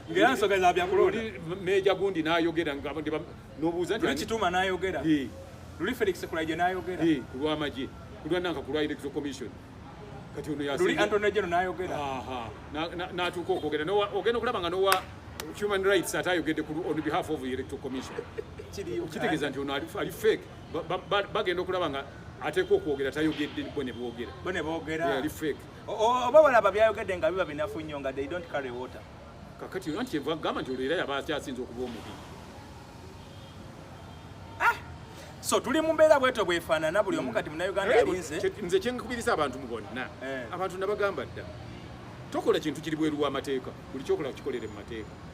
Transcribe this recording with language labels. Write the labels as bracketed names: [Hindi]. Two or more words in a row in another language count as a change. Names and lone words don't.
[Ganda] Ng'era nsonga za bya kulonda. Luli Meja gundi n'ayogera nga ndi ba-, n'obuuza nti Luli ani? Kituuma n'ayogera. Eh. Luli Felix Kulaije n'ayogera. Eh, ku lw'amagye. Ku lwa nanka ku lwa Electoral Commission. Kati ono yasinze. Luli Anthony General n'ayogera. Aha. Na-, na-, n'atuuka okwogera. N'owa-, ogenda okulaba nga n'owa Human Rights ate ayogedde ku lu-, [English] on behalf of the Electoral Commission. [Ganda] Kiriyo. Kitegeeza nti ono ali, ali fake. Ba-, ba-, ba-, bagenda okulaba nga ateekwa okwogera, tayogedde, bo ne boogera. Bo ne boogera. Yeah, ali fake. O-, o-, oba balaba byayogedde nga biba binafu nnyo nga [English] they don't carry water. [Ganda] Kakati anti kyenva kugamba nti olwo era yaba akyasinze okuba omubi. Ah! So, tuli mu mbeera bwetyo bwefaanana, buli omu Mm. kati Munnayuganda Eh, alinze. kye, nze kye nkubiriza abantu mu bonna. Eh. Abantu nabagamba dda. Tokola kintu kiri bweru w'amateeka. Buli kyokola kikolere mu mateeka.